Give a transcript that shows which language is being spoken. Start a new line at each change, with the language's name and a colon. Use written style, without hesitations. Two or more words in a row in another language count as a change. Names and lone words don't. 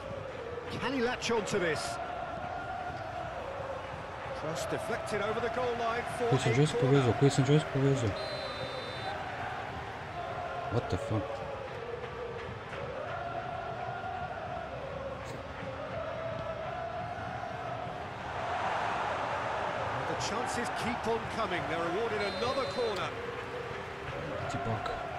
English: Can he latch onto this? Cross deflected over the goal line for
Croatian: Koji sam joystick povezao? Koji sam joystick povezao?
English: What the fuck? The chances keep on coming. They're awarded another corner. Tibak.